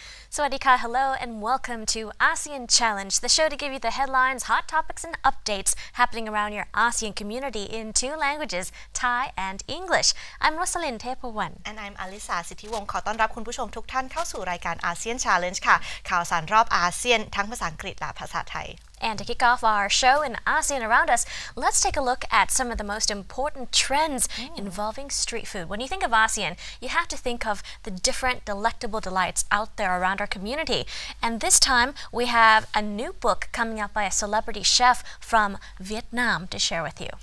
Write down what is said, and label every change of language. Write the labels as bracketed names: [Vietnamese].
[English] Sawadika, hello and welcome to ASEAN Challenge, the show to give you the headlines, hot topics and updates happening around your ASEAN community in two languages, Thai and English. I'm Rosalind Tepawan. And I'm Alisa [Thai] สิทธิวงศ์ขอต้อนรับคุณผู้ชมทุกท่านเข้าสู่รายการ ASEAN Challenge ค่ะข่าวสารรอบอาเซียนทั้งภาษาอังกฤษและภาษาไทย [English] And to kick off our show in ASEAN around us, let's take a look at some of the most important trends involving street food. When you think of ASEAN, you have to think of the different delectable delights out there around our community. And this time, we have a new book coming out by a celebrity chef from Vietnam to share with you.